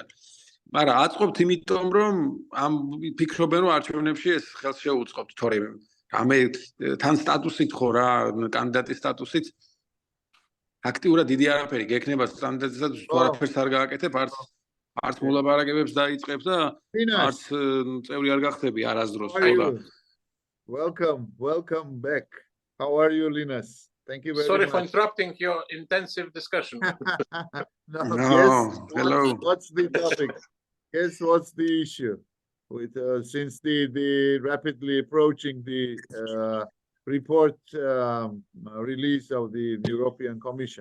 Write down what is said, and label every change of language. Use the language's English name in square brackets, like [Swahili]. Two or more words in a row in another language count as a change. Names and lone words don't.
[Georgian] მაგრამ აწყობთ იმიტომ, რომ ამ ფიქრობენ, რომ არჩევნებში ეს ხელს შეუწყობთ, თორემ რამე თან სტატუსით ხო რა, კანდიდატის სტატუსით აქტიურად დიდი არაფერი გექნება სტანდარტიზად თუ არაფერს არ გააკეთებ, არც მოლაპარაკებებს დაიწყებ და არც წევრი არ გახდები არასდროს. [English] Welcome back. How are you, Linas? Thank you very Sorry much. for interrupting your intensive discussion. Hello. What's the topic? Guess what's the issue with since the rapidly approaching the report release of the European Commission.